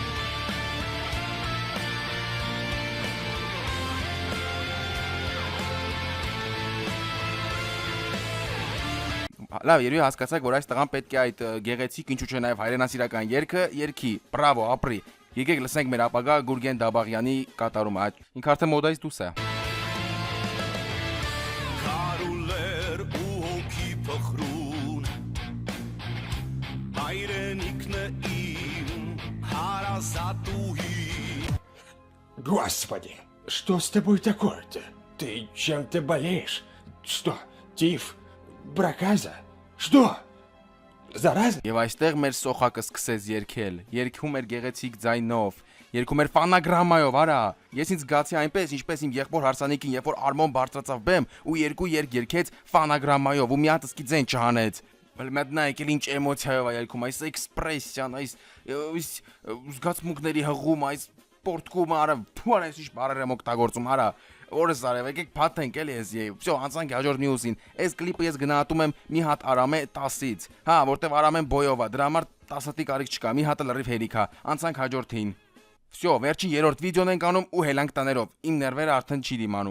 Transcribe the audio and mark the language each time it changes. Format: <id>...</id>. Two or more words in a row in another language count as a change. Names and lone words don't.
<hy>Լավ, երևի հասկացաք, որ այս տղան պետք է այդ գեղեցիկ ինչու՞ չէ նաև հայրենասիրական երգը երգի, բրավո, ապրի։ Եկեք լսենք մեր ապագա Գուրգեն Դաբաղյանի կատարումը, ինքը արդեն մոդայից դուրս է։ Կարուլեր ու հոգի փխրուն հայրենիքն է իմ հարազատուհի</hy> <ru>Господи, что с тобой такое-то? Ты чем-то болеешь? Что, тиф? Проказа? Что? Зараза?</ru> <hy>Եվ այստեղ մեր սոխակը սկսեց երգել, երգում էր գեղեցիկ ձայնով, երգում էր ֆանագրամայով, արա։ Ես ինձ զգացի այնպես, ինչպես իմ եղբոր հարսանիքին, երբ որ Արմոն բարձրացավ բեմ ու երկու երգ երգեց ֆանագրամայով ու մի հատ սկի ձեն չհանեց։ Բայց նա եկել ինչ էմոցիայով է երգում, այս էքսպրեսիան, այս զգացմունքների հղում, այս պորտկումը, արա, թու արա, այս ինչ բառեր եմ օգտագործում, արա։ Օրս արև, եկեք փաթենք էլի ես եւ всё, անցանք հաջորդ նյուզին։ Այս կլիպը ես գնահատում եմ մի հատ Արամե 10-ից։ Հա, որտեվ Արամեն բոյով է, դրա համար 10 հատի կարիք չկա, մի հատը լրիվ հերիք է։ Անցանք հաջորդին։ Всё, վերջին երրորդ վիդեոն ենք անում ու հելանք տաներով։ Իմ ներվերը արդեն չի դիմանում։</hy>